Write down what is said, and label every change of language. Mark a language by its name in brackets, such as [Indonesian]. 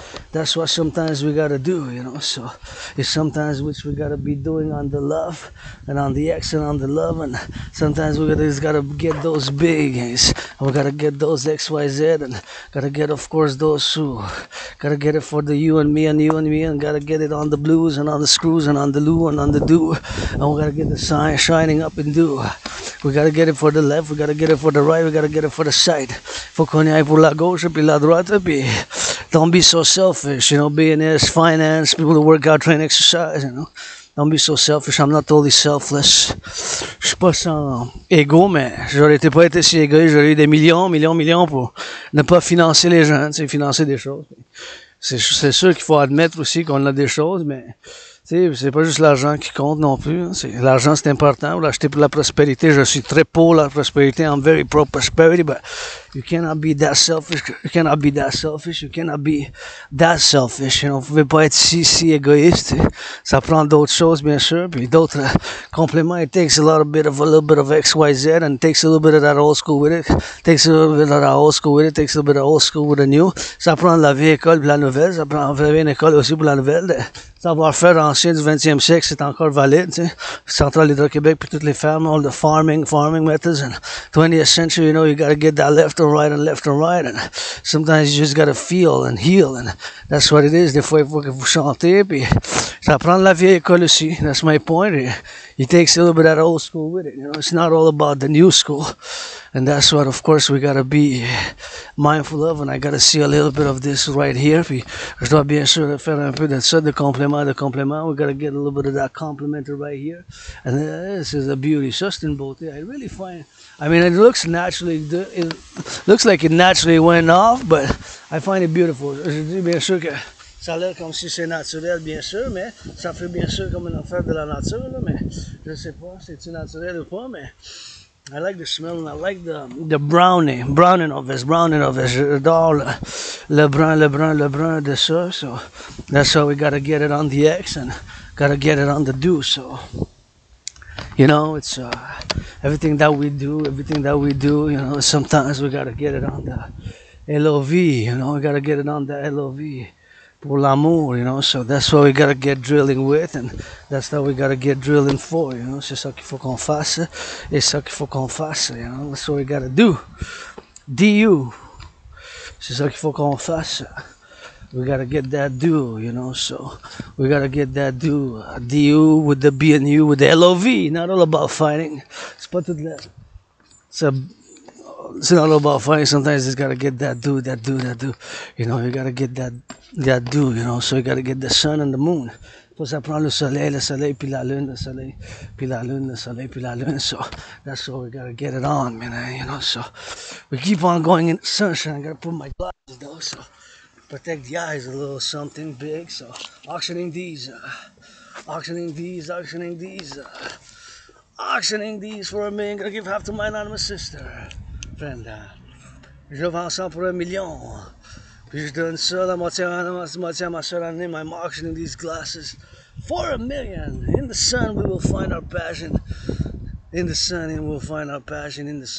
[English] That's what sometimes we gotta do, you know, so it's sometimes which we gotta be doing on the love, and on the X and on the love, and sometimes we just gotta get those big, and we gotta get those XYZ, and gotta get, of course, those who, gotta get it for the you and me, and gotta get it on the blues, and on the screws, and on the loo, and on the do, and we gotta get the sign shining up and do. We gotta get it for the left, we gotta get it for the right, we gotta get it for the side. [French] Faut qu'on y aille pour la gauche, puis la droite, puis [English] don't be so selfish, you know, BNS, finance, people who work out, train, exercise, you know. Don't be so selfish, I'm not totally selfless. [French] Je suis pas sans égo, mais j'aurais pas été si égoïste, j'aurais eu des millions pour ne pas financer les gens, tu sais, financer des choses. C'est sûr qu'il faut admettre aussi qu'on a des choses, mais c'est pas juste l'argent qui compte non plus. L'argent, c'est important. Vous l'achetez pour la prospérité. Je suis très pour la prospérité. [English] I'm very pro prosperity, but you cannot be that selfish. You cannot be that selfish. You cannot be that selfish. You know, [French] vous pouvez pas être si égoïste. Ça prend d'autres choses, bien sûr, puis d'autres compléments. [English] It takes a little bit of X, Y, Z, and it takes a little bit of that old school with it. Takes a little bit of that old school with it. Takes a little bit of old school with the new. [French] Ça prend la vieille école pour la nouvelle. Ça prend la vieille école aussi pour la nouvelle. Savoir-faire ancien du 20e siècle, c'est encore valide, tu sais. Centrale Hydro-Québec, puis toutes les fermes, [English] all the farming methods, and 20th century, you know, you gotta get that left and right, and sometimes you just gotta feel and heal, and that's what it is. [French] Des fois, il faut que vous chantez, puis ça prend la vieille école aussi. [English] That's my point. It takes a little bit of that old school with it, you know. It's not all about the new school. And that's what, of course, we gotta be mindful of. And I gotta see a little bit of this right here. [French] Puis, je dois bien sûr faire un peu de ça, de complément. [English] We gotta get a little bit of that complementary right here. And this is a beauty. [French] Ça, c'est une beauté. [English] I really find, I mean, it looks like it naturally went off, but I find it beautiful. [French] Je dis bien sûr que ça a l'air comme si c'est naturel, bien sûr, mais ça fait bien sûr comme une affaire de la nature, là, mais je sais pas si c'est naturel ou pas, mais [English] I like the smell and I like the browning of it. [French] J'adore le brun de ça. [English] So that's how we gotta get it on the X and gotta get it on the do. So you know, it's everything that we do. You know, sometimes we gotta get it on the LOV. You know, we gotta get it on the LOV. [French] Pour l'amour, [English] you know, so that's what we gotta get drilling with, and that's what we gotta get drilling for, you know, [French] c'est ça qu'il faut qu'on fasse, [English] et ça qu'il faut qu'on fasse, you know, that's what we gotta do. [French] DU, c'est ça qu'il faut qu'on fasse. [English] We gotta get that do, you know, so we gotta get that do. DU with the B and U with the LOV, not all about fighting. [French] C'est pas tout là. [English] It's not all about fighting. Sometimes you just gotta get that do. You know, you gotta get that do, you know. So you gotta get the sun and the moon. [French] Faut ça prend le soleil, puis la lune, le soleil, puis la lune. [English] So that's what we gotta get it on, man. You know, so we keep on going in the sunshine. I gotta put my glasses though, so protect the eyes a little something big. So auctioning these for $1 million. Gonna give half to my anonymous sister. [French] Friend, je vends ça pour $1 million. Puis je donne ça la moitié à ma soeur anonyme. [English] I'm auctioning these glasses for $1 million. In the sun we will find our passion. In the sun we'll find our passion.